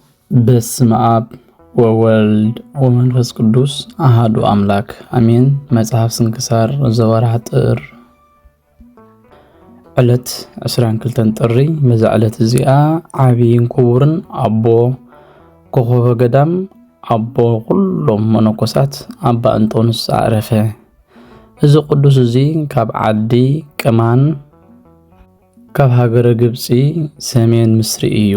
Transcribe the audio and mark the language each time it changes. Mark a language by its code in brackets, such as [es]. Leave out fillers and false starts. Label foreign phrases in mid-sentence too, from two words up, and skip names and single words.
[gez] በስመ አብ ወወልድ ወመንፈስ ቅዱስ አሐዱ አምላክ አሜን። መጽሐፍ ስንክሳር ዘወርኃ ጥር ዕለት 22 ጥሪ። [ti] በዛ ዕለት እዚኣ ዓብይን ክቡርን አቦ ኮኸበ ገዳም አቦ ኩሎም መነኮሳት አባ እንጦንስ አረፈ። እዚ ቅዱስ እዚ ካብ ዓዲ ቅማን ካብ ሃገረ ግብፂ ሰሜን ምስሪ እዩ።